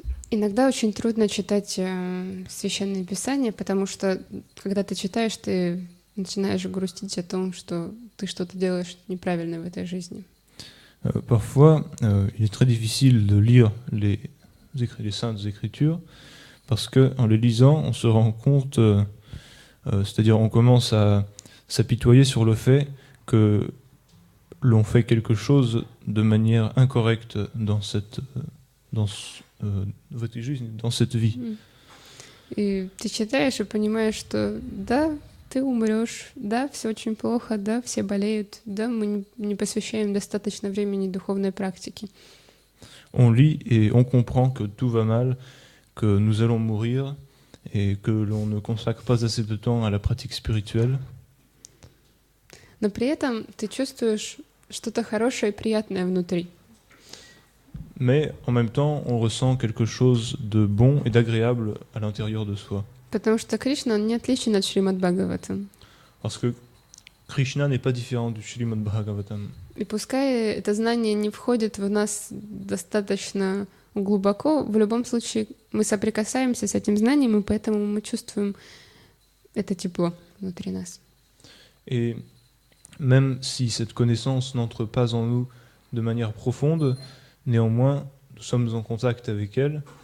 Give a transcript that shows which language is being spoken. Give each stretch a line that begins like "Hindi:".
Russian: Иногда очень трудно читать Священное Писание, потому что, когда ты читаешь, ты начинаешь грустить о том, что ты что-то делаешь неправильно в этой жизни.
French: Parfois, il est très difficile de lire les Saintes Écritures parce qu'en les lisant, on se rend compte, c'est-à-dire on commence à s'apitoyer sur le fait que l'on fait quelque chose de manière incorrecte dans
Russian: в этой жизни,
French: dans cette vie.
Russian: И ты читаешь и понимаешь, что да, ты умрешь, да, все очень плохо, да, все болеют, да, мы не посвящаем достаточно времени духовной практике.
French: On lit et on comprend que tout va mal, que nous allons mourir et que l'on ne consacre pas assez de temps à la pratique spirituelle.
Russian: Но при этом ты чувствуешь что-то хорошее и приятное внутри.
French: Mais en même temps, on ressent quelque chose de bon et d'agréable à l'intérieur de soi.
Russian: Потому что Кришна, он не отличен от Шримад Бхагаватам.
French: Parce que Krishna n'est pas différent du Srimad Bhagavatam.
Russian: И пускай это знание не входит в нас достаточно глубоко, в любом случае мы соприкасаемся с этим знанием, и поэтому мы чувствуем это тепло внутри нас.
French: Et même si cette connaissance n'entre pas en nous de manière profonde, néanmoins, nous sommes en contact avec elle.